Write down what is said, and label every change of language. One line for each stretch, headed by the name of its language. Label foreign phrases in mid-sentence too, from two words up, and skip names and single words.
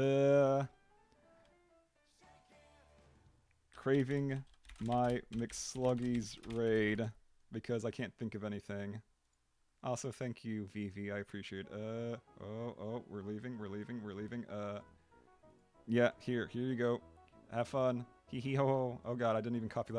English: Craving my McSluggies raid, because I can't think of anything. Also, thank you, Vivi, I appreciate it. Oh, we're leaving. Yeah, here you go. Have fun. Hee hee ho ho. Oh god, I didn't even copy that